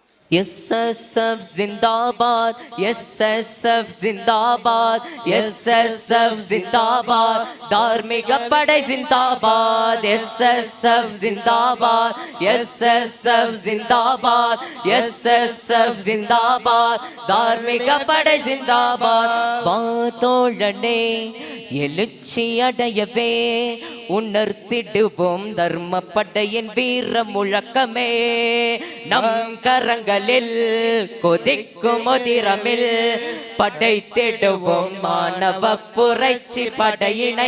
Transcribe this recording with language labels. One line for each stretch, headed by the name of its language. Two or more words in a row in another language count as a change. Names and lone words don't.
Hindi: SSF जिंदाबाद, SSF जिंदाबाद, SSF जिंदाबाद, धार्मिक पड़े जिंदाबाद, SSF जिंदाबाद, SSF जिंदाबाद, SSF जिंदाबाद, धार्मिक पड़े जिंदाबाद.
Tamil: வாதோழனே எழுச்சி அடையவே உணர்த்திடுவோம் தர்ம படையின் வீர முழக்கமே. நம் கரங்களில் கொதிக்கும் மோதிரமில் படைத்திடுவோம் மாணவ புரட்சி படையினை.